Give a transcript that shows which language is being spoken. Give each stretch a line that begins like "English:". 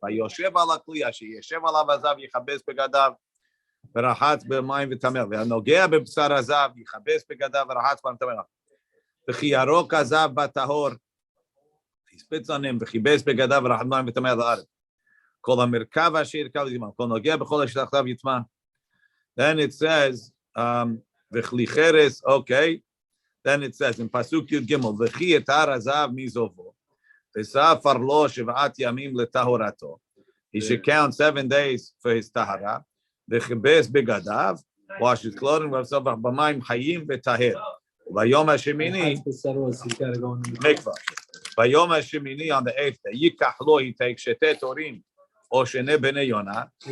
Hebrew: היושב על הכלי אשר ישב עליו הזהב, יכבס בגדיו, ורחץ במים וטמא. והנוגע בבשר הזהב, יכבס בגדיו, ורחץ במים וטמא. וכי ירוק הזהב בטהור, הספיץ עליהם, וכיבס בגדיו, ורחץ במים וטמא עד הערב. כל המרכב אשר ירכב יטמא, כל נוגע בכל אשר תחתיו יטמא.
English: Then it says,
Hebrew: וכלי חרס,
English: okay. Then it says, in
Hebrew: פסוק י"ג, וכי יטהר הזהב מזובו, וספר לו 7 ימים לטהרתו.
English: He should count 7 days for his tahara.
Hebrew: וכיבס בגדיו,
English: wash his clothing,
Hebrew: וספר במים חיים וטהר. ביום השמיני, מקווה. ביום השמיני,
English: on the 8th day,
Hebrew: ייקח לו,
English: he takes
Hebrew: שתי תורים, או שני בני יונה.